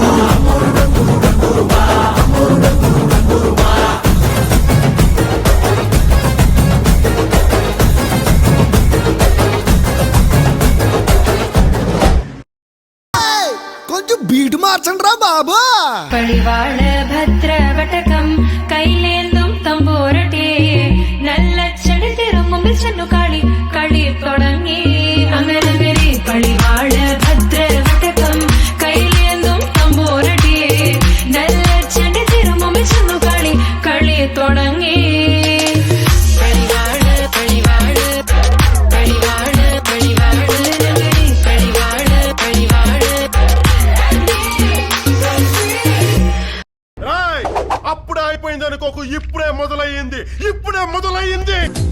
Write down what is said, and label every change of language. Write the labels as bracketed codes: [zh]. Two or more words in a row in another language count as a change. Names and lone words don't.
[te] కొంచెం బీటు మార్చండి రా బాబు [ml] പടിവാള ഭദ്രവടകം കൈലേന്തും തമ്പോരട്ടെ നല്ലച്ചടി തിരുമുമ്പിൽ ചെന്നു കളി കളി തുടങ്ങി അങ്ങനെ പടിവാള ഭദ്രവടകം കൈലേന്തും തമ്പോരട്ടെ നല്ലച്ചടി തിരുമുമ്പിൽ ചെന്നു കളി കളി തുടങ്ങി [te] అప్పుడే అయిపోయింది అనుకోకు ఇప్పుడే మొదలయ్యింది